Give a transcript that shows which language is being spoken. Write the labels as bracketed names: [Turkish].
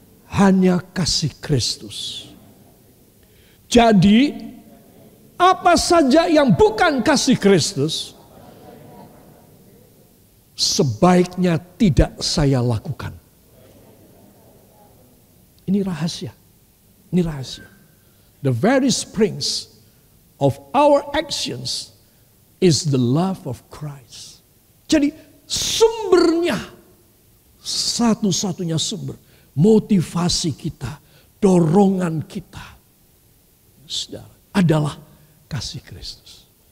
[Indonesian] Hanya kasih Kristus. Jadi apa saja yang bukan kasih Kristus, sebaiknya tidak saya lakukan. Ini rahasia. Ini rahasia. [English] The very springs of our actions is the love of Christ. [Indonesian] Jadi sumbernya, satu-satunya sumber, motivasi kita, dorongan kita, saudara, adalah kasih Kristus.